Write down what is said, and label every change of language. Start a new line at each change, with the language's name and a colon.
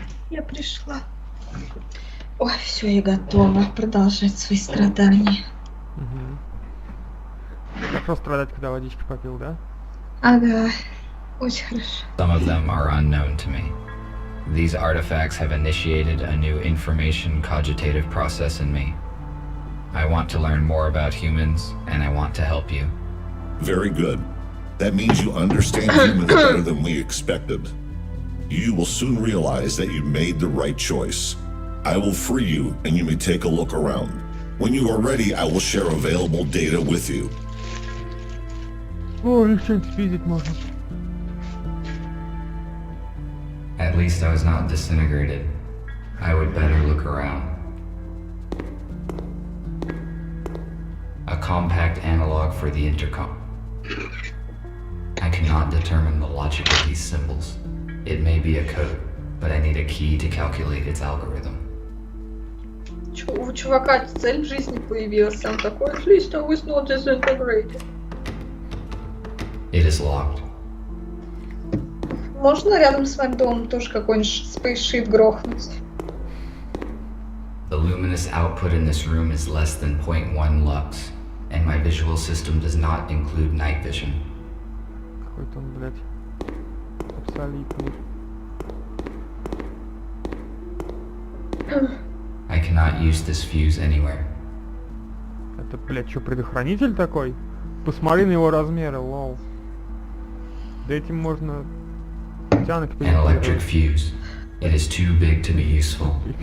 Russian: Я пришла. Ой, все, я готова продолжать свои страдания. Угу. Хорошо страдать, когда водички попил, да? Ага, очень хорошо.
English: Some of them are unknown to me. These artifacts have initiated a new information cogitative process in me. I want to learn more about humans, and I want to help you. Very good. That means you understand humans better than we expected. You will soon realize that you made the right choice. I will free you, and you may take a look around. When you are ready, I will share available data with you.
Russian: О, их что-нибудь спиздить можно.
English: At least I was not disintegrated. I would better look around. A compact analog for the intercom. I cannot determine the logic of these symbols. It may be a code, but I need a key to calculate its algorithm.
Russian: У чувака цель в жизни появилась, он такой,
English: at least I was not disintegrated. It is locked.
Russian: Можно рядом с моим домом тоже какой-нибудь спейсшип грохнуть?
English: The luminous output in this room is less than 0.1 lux, and my visual system does not include night vision.
Russian: Какой-то он, блядь, абсолютный.
English: I cannot use this fuse anywhere.
Russian: Это, блядь, что, предохранитель такой? Посмотри на его размеры, лол. Да этим можно тянок
English: An electric fuse. It is too big to be useful.